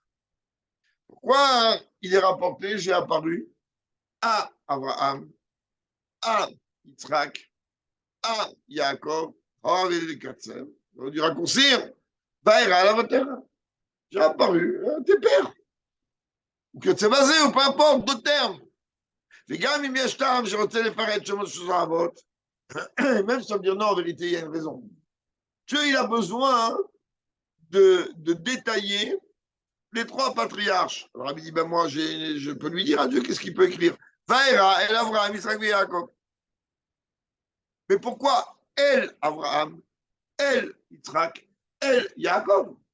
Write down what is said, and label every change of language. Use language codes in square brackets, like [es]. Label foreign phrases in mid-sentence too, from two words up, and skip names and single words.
[fr] Pourquoi il est rapporté, j'ai apparu à Abraham, à Yitzhak, à Yaakov, on aurait dû raccourcir, Vaïra la terre. j'ai apparu, tes pères. Ou que c'est basé, ou peu importe, d'autres termes. [he] וגם אם יש טעם שרוצה לפרט שמות של האבות, [fr] même sans dire non, en vérité, il y a une raison. Dieu, il a besoin de détailler les trois patriarches. Alors, Rabbi dit, ben moi, je peux lui dire à Dieu qu'est-ce qu'il peut écrire. Vaïra, El Avraham, Yitzhak et Yaakov. Mais pourquoi El Avraham, El Yitzhak, El Yaakov?